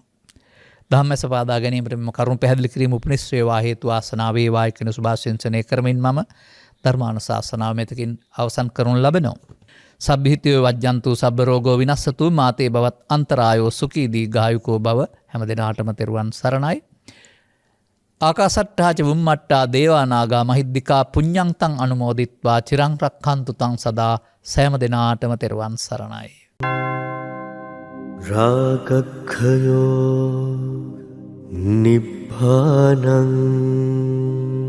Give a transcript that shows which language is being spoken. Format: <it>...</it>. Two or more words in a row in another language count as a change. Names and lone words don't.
<si>ධම්මස පාදා ගැනීමට මෙම කරුණු පැහැදිලි කිරීම උපනිශ්‍රේවා හේතු වාසනාව වේවායි කියන සුභාශිංසනය කරමින් මම ධර්මානුශාසනාව මෙතකින් අවසන් කරනු ලබනවා.</si> <pi>සබ්බිහිතයෝ වජ්ජන්තු සබ්බ රෝගෝ විනස්සතු මාතේ බවත් අන්තරායෝ සුඛී දීඝායුකෝ භව</pi> <si>හැම දිනාටම තෙරුවන් සරණයි.</si> <pi>ආකාසට්ඨාච වුම්මට්ටා දේවානාගා මහිද්దికා පුඤ්ඤන්තං අනුමෝදිත්වා චිරං රක්ඛන්තු තං සදා</pi> <si>සෑම දිනාටම තෙරුවන් සරණයි.</si> <pi>රාගක්ඛයෝ නිබ්බානං</pi>